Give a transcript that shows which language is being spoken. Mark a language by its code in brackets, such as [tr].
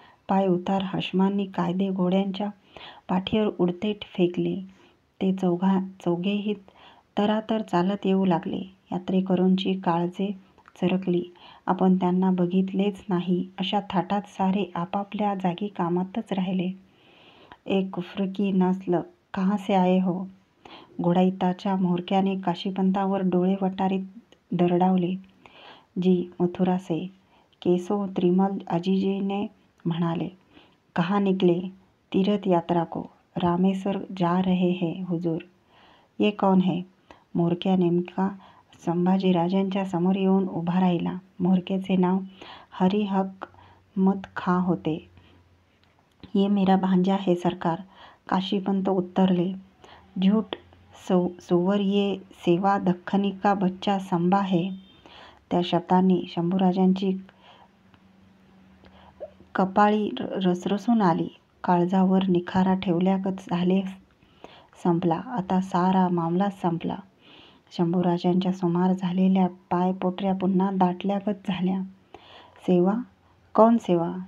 [mr] पाय उतार हाशमांनी कायदे घोड्यांच्या पाठीवर उडते फेकले. ते चौघेही तरातर चालत येऊ लागले. यात्रेकरूंची काळजे चरकली. आपण त्यांना बघितलेच नाही अशा थाटात सारे आपापल्या जागी कामातच राहिले. [hi] एक कुफ्र की नस्ल, कहाँ से आए हो? [mr] घोडाईताच्या म्होरक्याने काशीपंतांवर डोळे वटारीत दरडावले. [hi] जी मथुरा से. [mr] केसो त्रिमल अजीजी ने म्हणाले. [hi] कहाँ निकले? तीर्थ यात्रा को. रामेश्वर जा रहे हैं हुजूर. ये कौन है? [mr] म्होरक्या नेमका संभाजीराजांच्या समोर येऊन उभा राहिला. म्होरक्याचे नाव हरिहकमत खां होते. [hi] ये मेरा भांजा है सरकार. [mr] काशीपंत उत्तरले. [hi] झूठ सुवर, ये सेवा दख्खनी का बच्चा संभा है. [mr] त्या शब्दांनी शंभूराजांची कपाळी रसरसून आली. काळजावर निखारा ठेवल्यागत झाले. संपला आता सारा मामलाच संपला. शंभूराजांच्या सुमार झालेल्या पायपोटऱ्या पुन्हा दाटल्यागत झाल्या. [hi] सेवा? कौन सेवा?